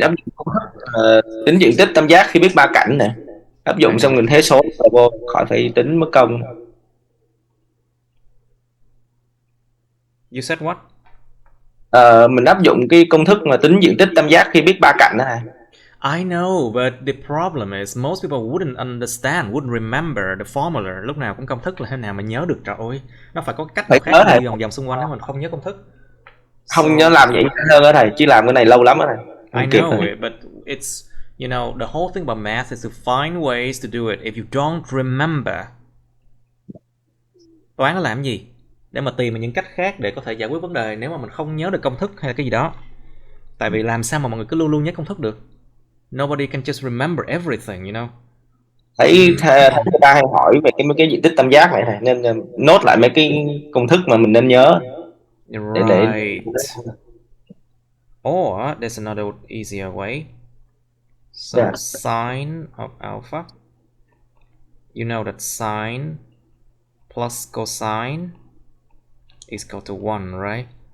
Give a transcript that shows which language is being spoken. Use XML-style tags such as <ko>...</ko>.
<vi>Áp dụng công thức tính diện tích tam giác khi biết ba cạnh nè. Áp dụng xong mình thế số vô, khỏi phải tính mất công.</vi> <en>You said what?</en> <vi>Mình áp dụng cái công thức mà tính diện tích tam giác khi biết ba cạnh đó này.</vi> <en>I know, but the problem is most people wouldn't understand, wouldn't remember the formula.</en> <vi>Lúc nào cũng công thức là thế nào mà nhớ được, trời ơi. Nó phải có cách nào khác để đi vòng vòng xung quanh nếu mình không nhớ công thức. Không nhớ làm vậy hơn đó thầy, chứ làm cái này lâu lắm đó thầy.</vi> <en>I know it, but it's, you know, the whole thing about math is to find ways to do it. If you don't remember,</en> <vi>toán nó làm gì? Để mà tìm những cách khác để có thể giải quyết vấn đề nếu mà mình không nhớ được công thức hay là cái gì đó. Tại vì làm sao mà mọi người cứ luôn luôn nhớ công thức được?</vi> <en>Nobody can just remember everything, you know.</en> <vi>Thấy người ta hay hỏi về mấy cái diện tích tam giác này thầy, nên nốt lại mấy cái công thức mà mình nên nhớ.</vi> <en>Right. Or there's another easier way. So Yeah. sine of alpha. You know that sine plus cosine is equal to 1, right?</en>